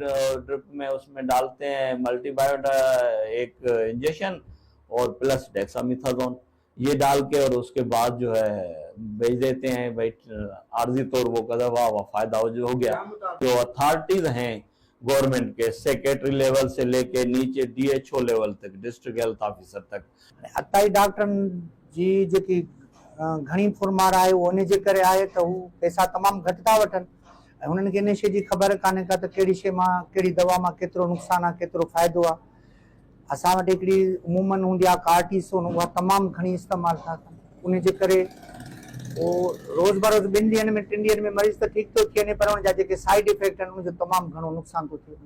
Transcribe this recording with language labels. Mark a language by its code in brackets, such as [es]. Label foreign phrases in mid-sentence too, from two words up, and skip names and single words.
[ur] ڈرپ میں اس میں ڈالتے ہیں ملٹی بایوٹ ایک انجیکشن اور پلس ڈیکسامیتھازون یہ ڈال کے اور اس کے بعد جو ہے بھیج دیتے ہیں. بھائی عارضی طور وہ قدر فائدہ ہو گیا. جو اتھارٹیز ہیں گورنمنٹ کے [en] secretary level [ur] سے لے کے نیچے DHO لیول تک [en] district health officer [ur] تک [sd] अताई डॉक्टरनि जी जेकी घणी फुरमार आहे उन जे करे आहे त हू पैसा तमामु घटि था वठनि ऐं हुननि खे इन शइ जी ख़बर कान्हे का त कहिड़ी शइ मां कहिड़ी दवा मां केतिरो नुक़सानु आहे केतिरो फ़ाइदो आहे. असां वटि हिकिड़ी उमूमन हूंदी आहे कार्टीसोन उहा तमामु घणी इस्तेमालु था कनि उन जे करे वो रोज़ बरोज़ 2 ॾींहंनि में 3 ॾींहंनि में मरीज़ त ठीकु थो थी वञे पर हुन जा जेके [en] side effect [sd] आहिनि उनजो तमामु घणो नुक़सानु थो थिए.